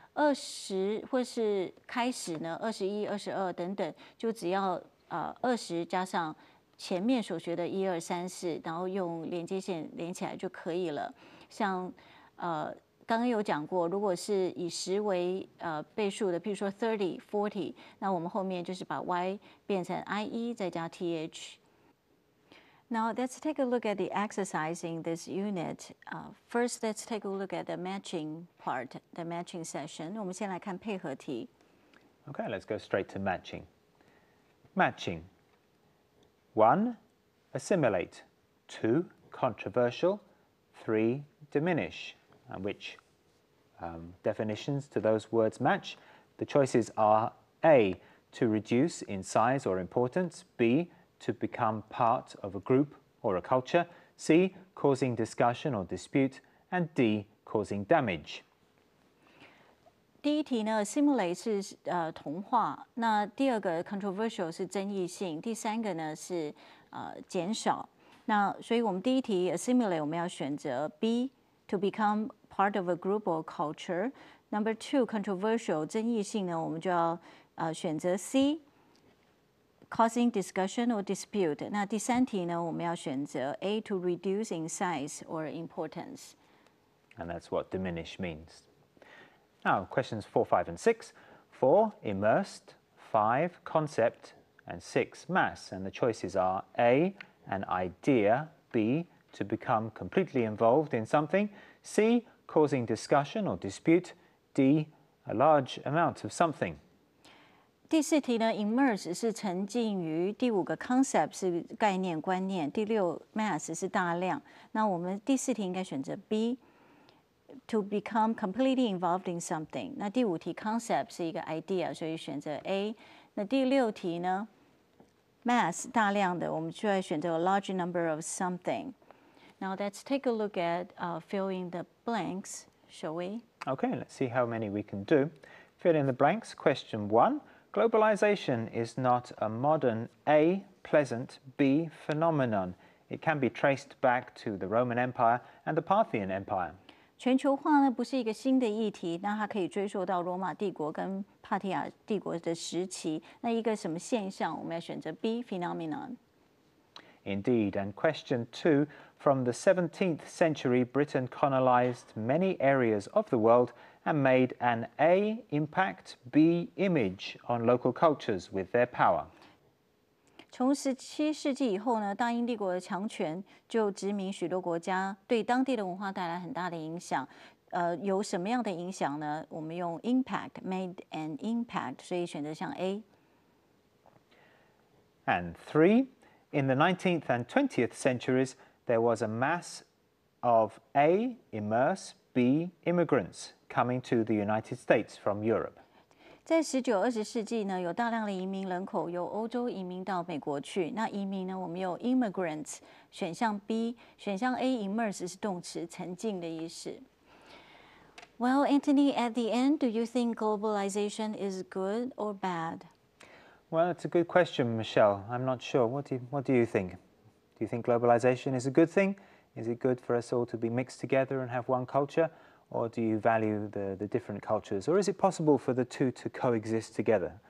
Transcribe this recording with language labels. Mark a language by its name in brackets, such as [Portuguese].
[Chinese] 20或是开始呢21、22等等，就只要20加上前面所学的1、2、3、4，然后用连接线连起来就可以了。像刚刚有讲过，如果是以10为倍数的，譬如说30、40，那我们后面就是把 y 变成 IE 再加 TH。 [English] Now let's take a look at the exercise in this unit. First, let's take a look at the matching part, the matching session. [Chinese] 我们先来看配合题。 [English] Okay, let's go straight to matching. Matching. 1. Assimilate. 2. Controversial. 3. Diminish. And which definitions do those words match? The choices are A. To reduce in size or importance. B. To become part of a group or a culture. C. Causing discussion or dispute. And D. Causing damage. [Chinese] 第一题呢 ，assimilate 是同化，那第二个 controversial 是争议性，第三个呢是减少。那所以我们第一题 assimilate 我们要选择 B [English] to become part of a group or culture. [Chinese] Number 2 controversial 争议性呢，我们就要选择 C [English] causing discussion or dispute. [Chinese] 那第三题呢，我们要选择 A [English] to reduce in size or importance. And that's what diminish means. Now, questions 4, 5, and 6. 4, immersed. 5, concept. And 6, mass. And the choices are A, an idea. B, to become completely involved in something. C, causing discussion or dispute. D, a large amount of something. [Chinese] 第4题呢 ，immerse 是沉浸于，第5个 concept 是概念观念，第6 mass 是大量。那我们第4题应该选择 B。 [English] To become completely involved in something。 [Chinese] 那第5题 concept 是一个 idea， 所以选择 A。那第6题呢 ，mass 大量的，我们就要选择 [English] a large number of something。 Now let's take a look at fill in the blanks, shall we? Okay, let's see how many we can do. Fill in the blanks. Question 1. Globalization is not a modern A, pleasant, B, phenomenon. It can be traced back to the Roman Empire and the Parthian Empire. [Chinese] 全球化呢不是一个新的议题，那它可以追溯到罗马帝国跟帕提亚帝国的时期。那一个什么现象，我们要选择 B phenomenon。 [English] Indeed, and question 2. From the 17th century, Britain colonized many areas of the world and made an A impact, B image on local cultures with their power. [Chinese] 从17世纪以后呢，大英帝国的强权就殖民许多国家，对当地的文化带来很大的影响。有什么样的影响呢？我们用 impact [English] made an impact， [Chinese] 所以选择像 A。 [English] And 3. In the 19th and 20th centuries, there was a mass of A, immerse, B, immigrants coming to the United States from Europe. [Chinese] 在19、20世纪呢，有大量的移民人口由欧洲移民到美国去。那移民呢，我们有 immigrants， 选项 B， 选项 A immerse 是动词，沉浸的意思。 [English] Well, Anthony, at the end, do you think globalization is good or bad? Well, it's a good question, Michelle. I'm not sure. What do you think? Do you think globalization is a good thing? Is it good for us all to be mixed together and have one culture? Or do you value the different cultures? Or is it possible for the two to coexist together?